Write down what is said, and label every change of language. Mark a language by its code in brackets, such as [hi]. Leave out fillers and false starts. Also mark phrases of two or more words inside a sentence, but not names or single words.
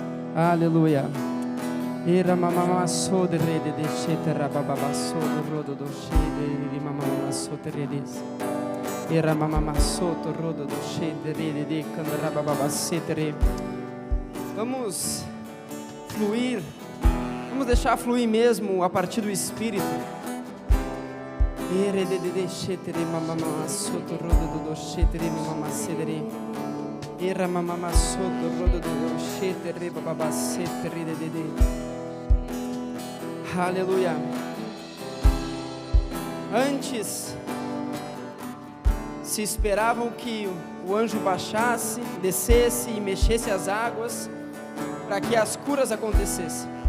[pt] Aleluia. Era mamama so de rede de chetera bababa so do rodo do shede de mamama so teredes. Era mamama so do rodo do shede de candara bababa setere. Vamos fluir. Vamos deixar fluir mesmo a partir do Espírito. Era de chetere mamama so do rodo do shetere mamama setere. Era mamama so do rodo do shetere bababa setere de. Aleluia. Antes se esperavam que o anjo baixasse, descesse e mexesse as águas para que as curas acontecessem.